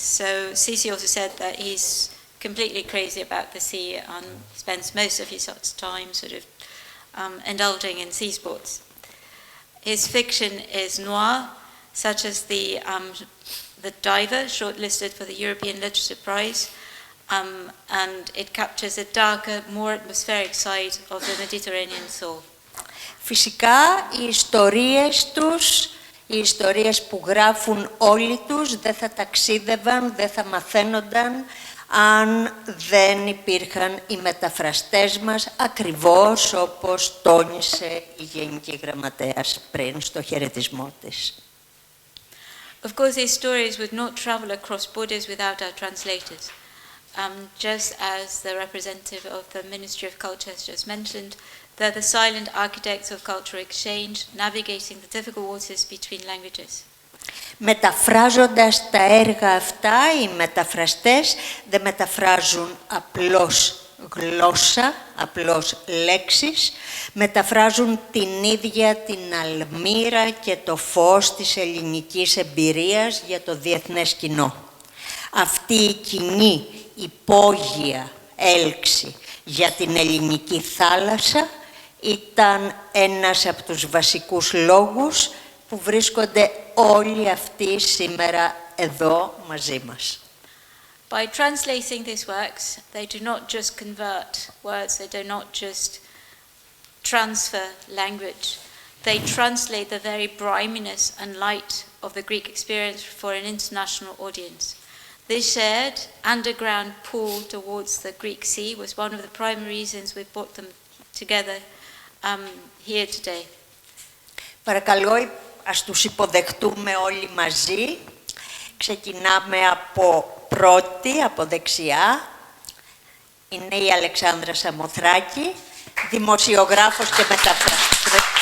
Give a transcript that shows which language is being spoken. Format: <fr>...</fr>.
<en>So Sissi also said that he's completely crazy about the sea and spends most of his time sort of indulging in sea sports. His fiction is noir, such as The Diver, shortlisted for the European Literature Prize, and it captures a darker, more atmospheric side of the Mediterranean soul.</en> <el>Φυσικά, οι ιστορίες τους, οι ιστορίες που γράφουν όλοι τους, δεν θα ταξίδευαν, δεν θα μαθαίνονταν, αν δεν υπήρχαν οι μεταφραστές μας, ακριβώς όπως τόνισε η Γενική Γραμματέας πριν στο χαιρετισμό της.</el> <en>Of course, these stories would not travel across borders without our translators. Just as the representative of the Ministry of Culture has just mentioned, they're the silent architects of cultural exchange, navigating the difficult waters between languages.</en> <el>Μεταφράζοντας τα έργα αυτά, οι μεταφραστές δεν μεταφράζουν απλώς γλώσσα, απλώς λέξεις, μεταφράζουν την ίδια την αλμύρα και το φως της ελληνικής εμπειρίας για το διεθνές κοινό. Αυτή η κοινή υπόγεια έλξη για την ελληνική θάλασσα ήταν ένας από τους βασικούς λόγους που βρίσκονται όλοι αυτοί σήμερα εδώ μαζί μας.</el> <en>By translating these works, they do not just convert words, they do not just transfer language. They translate the very briminess and light of the Greek experience for an international audience. This shared underground pull towards the Greek sea was one of the primary reasons we brought them together here today.</en> <el>Παρακαλώ, ας τους υποδεχτούμε όλοι μαζί. Ξεκινάμε από πρώτη, από δεξιά. Είναι η Αλεξάνδρα Σαμοθράκη, δημοσιογράφος και μεταφράστρια.</el>